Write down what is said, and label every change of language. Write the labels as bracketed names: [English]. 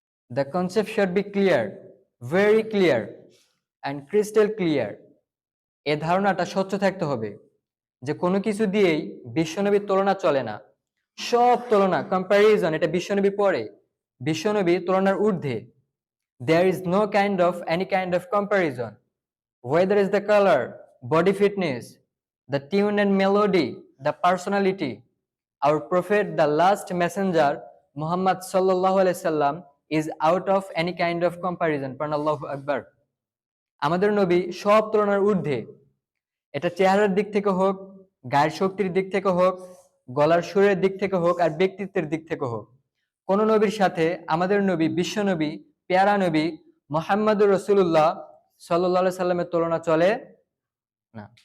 [English] The concept should be clear, very clear and crystal clear. [Bangla] এ ধারণাটা স্বচ্ছ থাকতে হবে যে কোনো কিছু দিয়েই বিশ্বনবীর তুলনা চলে না। সব তুলনা, কম্প্যারিজন, এটা বিশ্বনবী পরে, বিশ্বনবী তুলনার ঊর্ধ্বে। [English] There is no any kind of comparison. Whether it's the color, body fitness, the tune and melody, the personality, our prophet, the last messenger, Muhammad sallallahu alaihi wasallam, is out of any kind of comparison. [Bangla] Allahu Akbar. আমাদের নবী সব তুলনার ঊর্ধ্বে। এটা চেহারার দিক থেকে হোক, গায়ের শক্তির দিক থেকে হোক, গলার সুরের দিক থেকে হোক, আর ব্যক্তিত্বের দিক থেকে হোক, কোন নবীর সাথে আমাদের নবী, বিশ্ব নবী, পেয়ারা নবী মুহাম্মদুর রাসূলুল্লাহ সাল্লাল্লাহু আলাইহি সাল্লামের তুলনা চলে না।